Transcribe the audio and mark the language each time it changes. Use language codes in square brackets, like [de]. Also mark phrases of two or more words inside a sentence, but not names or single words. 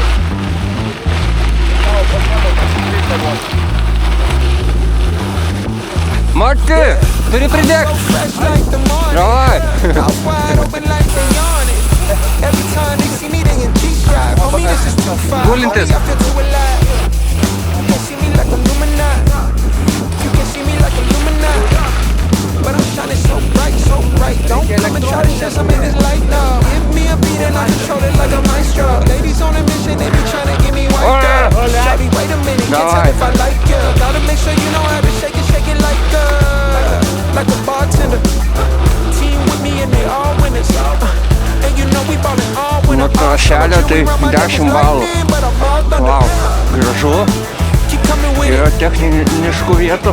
[lt] Marti, turi pridėk. Davai. Gulintis. [en] But I'm shining so bright. Don't come and try to share some of this light now. Give me a beat and I control it like a maestro. Ladies on a mission, they be trying to get me wiped up. Shawty, wait a minute, can't tell if I like you. Gotta make sure you know how to shake it like a bartender. Team with me and they all winners. And you know we ballin' all winners. [ru] Ну то шаля ты 10 баллов. Вау, [lt] gražu. Yra techniškų vietų.